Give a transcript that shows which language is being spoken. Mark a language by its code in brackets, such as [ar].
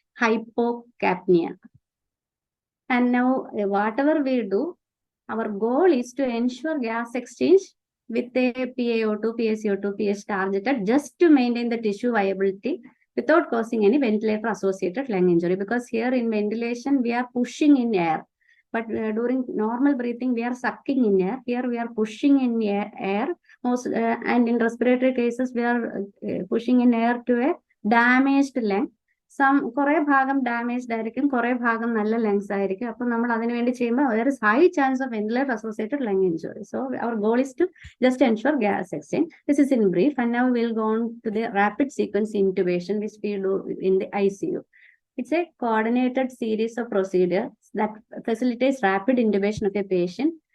[en] hypocapnia. And now whatever we do, our goal is to ensure gas exchange with a PaO2, PaCO2, pH targeted just to maintain the tissue viability without causing any ventilator associated lung injury. Because here in ventilation, we are pushing in air. But during normal breathing, we are sucking in air. Here we are pushing in air. And in respiratory cases, we are pushing in air to a damaged lung. [ml] കുറെ ഭാഗം damaged ആയിരിക്കും, കുറെ ഭാഗം നല്ല lungs ആയിരിക്കും. അപ്പൊ നമ്മൾ അതിനു വേണ്ടി ചെയ്യുമ്പോൾ [en] there is high chance of ventilator associated lung injury. So our goal is to just ensure gas exchange. This is in brief, and now we'll go on to the rapid sequence intubation, which we do in the ICU. It's a coordinated series of procedures that facilitates rapid intubation of a patient.